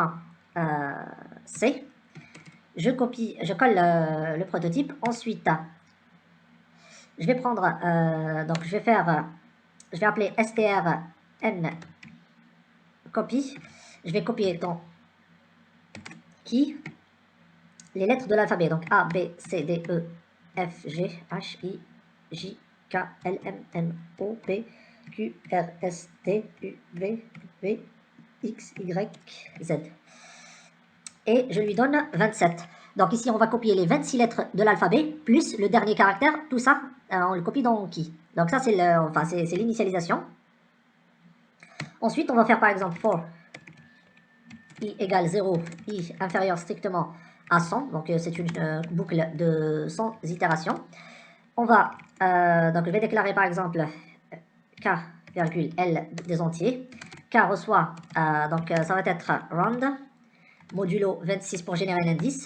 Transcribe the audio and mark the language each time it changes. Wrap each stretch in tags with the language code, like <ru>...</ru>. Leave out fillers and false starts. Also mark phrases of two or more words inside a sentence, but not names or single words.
<fr>Je colle le prototype. Ensuite je vais prendre, donc je vais appeler strn copy. Je vais copier dans key les lettres de l'alphabet, donc A, B, C, D, E, F, G, H, I, J, K, L, M, N, O, P, Q, R, S, T, U, V, W, X, Y, Z. Et je lui donne 27. Donc ici, on va copier les 26 lettres de l'alphabet, plus le dernier caractère, tout ça, on le copie dans key. Donc ça, c'est l'initialisation. Ensuite, on va faire par exemple for i égale 0, i inférieur strictement à 100, donc c'est une boucle de 100 itérations. On va, donc je vais déclarer par exemple k, L des entiers. K reçoit, donc ça va être round, modulo 26 pour générer l'indice.</fr>